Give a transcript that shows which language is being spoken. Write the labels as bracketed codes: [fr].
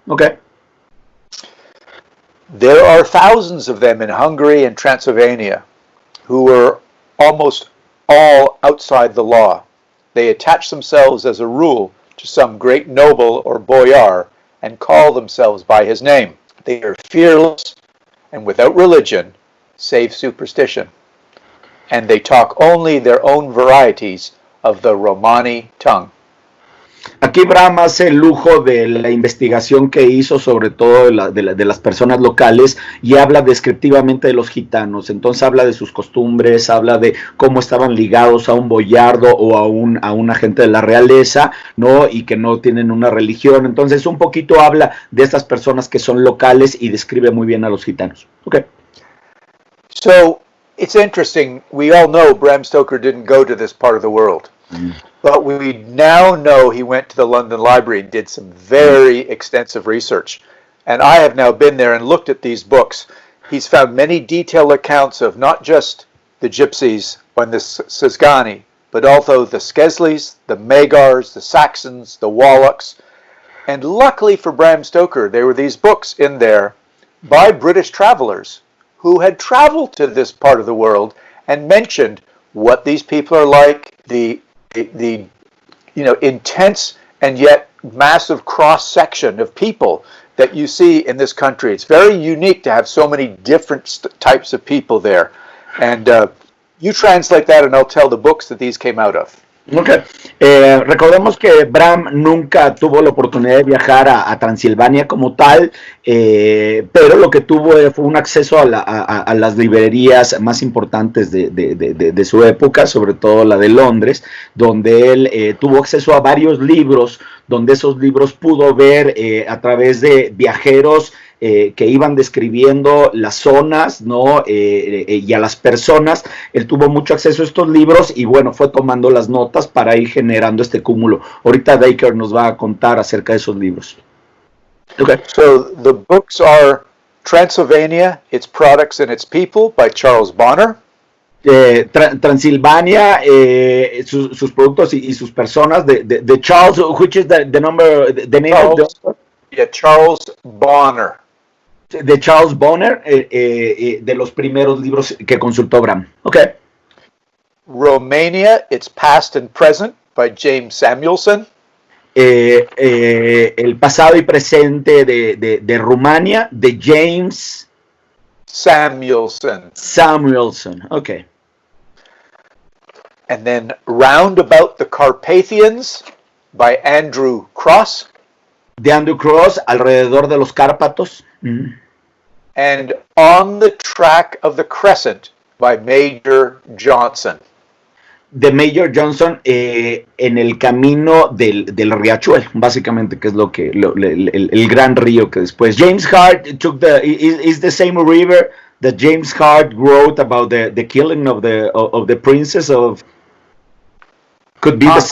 [en] Ok. There are thousands of them in Hungary and Transylvania who were almost all outside the law. They attach themselves as a rule to some great noble or boyar and call themselves by his name. They are fearless and without religion, save superstition. And they talk only their own varieties of the Romani tongue. [es] Aquí Bram hace el lujo de la investigación que hizo sobre todo de las personas locales y habla descriptivamente de los gitanos. Entonces habla de sus costumbres, habla de cómo estaban ligados a un boyardo o a un agente de la realeza, ¿no? Y que no tienen una religión. Entonces un poquito habla de estas personas que son locales y describe muy bien a los gitanos. [en] Okay. So it's interesting. We all know Bram Stoker didn't go to this part of the world. But we now know he went to the London Library and did some very extensive research. And I have now been there and looked at these books. He's found many detailed accounts of not just the gypsies and the Sezgani, but also the Skesleys, the Magars, the Saxons, the Wallachs. And luckily for Bram Stoker, there were these books in there by British travelers who had traveled to this part of the world and mentioned what these people are like, the intense and yet massive cross-section of people that you see in this country. It's very unique to have so many different types of people there. And you translate that and I'll tell the books that these came out of. Okay. [es] Recordemos que Bram nunca tuvo la oportunidad de viajar a Transilvania como tal, pero lo que tuvo fue un acceso a las librerías más importantes de su época, sobre todo la de Londres, donde él tuvo acceso a varios libros, donde esos libros pudo ver a través de viajeros que iban describiendo las zonas, ¿no? Y a las personas. Él tuvo mucho acceso a estos libros y bueno, fue tomando las notas para ir generando este cúmulo. Ahorita Dacre nos va a contar acerca de esos libros. [en] Okay. So the books are Transylvania, Its Products and Its People by Charles Bonner. [es] Transilvania, sus productos y sus personas de Charles, [en] which is the number, the name Charles, of Charles Bonner. [es] De Charles Bonner, de los primeros libros que consultó Bram. [en] Okay. Romania, Its Past and Present by James Samuelson. [es] El pasado y presente de Rumania, de James Samuelson. [en] Samuelson, okay. And then Round About the Carpathians by Andrew Cross. [es] De Andrew Cross, alrededor de los Cárpatos. Mm-hmm. [en] And On the Track of the Crescent by Major Johnson. [es] De Major Johnson, en el camino del riachuelo, básicamente, que es lo que el gran río que después [en] James Hart took is the same river that James Hart wrote about the killing of the princess of. Could be the